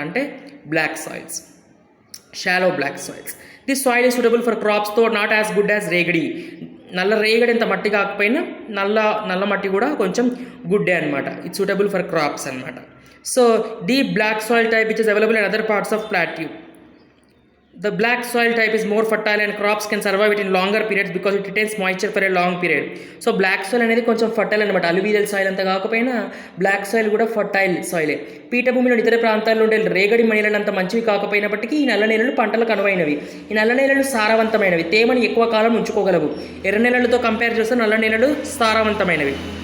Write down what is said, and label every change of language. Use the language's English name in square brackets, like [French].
[Telugu] అంటే black soils, shallow black soils. [English] This soil is suitable for crops తో not as good as రేగడి. [Telugu] నల్ల రేగడి ఎంత మట్టి కాకపోయినా నల్ల మట్టి కూడా కొంచెం గుడ్డే అనమాట. [English] it's suitable for crops [Telugu] అనమాట. [English] So deep black soil type which is available in other parts of plateau. The black soil type is more fertile and crops can survive it in longer periods because it retains moisture for a long period. So black soil [Telugu] అనేది కొంచెం fertile అనమాట. Alluvial soil అంతా కాకపోయినా black soil కూడా fertile సాయిలే. పీఠభూమిలోని ఇతర ప్రాంతాల్లో ఉండే రేగడి నేలలు అంత మంచివి కాకపోయినప్పటికీ ఈ నల్ల నేలలు పంటలకు అనువైనవి. ఈ నల్ల నేలలు సారవంతమైనవి, తేమని ఎక్కువ కాలం ఉంచుకోగలవు. ఎర్ర నేలలతో కంపేర్ చేస్తే నల్ల నేలలు సారవంతమైనవి.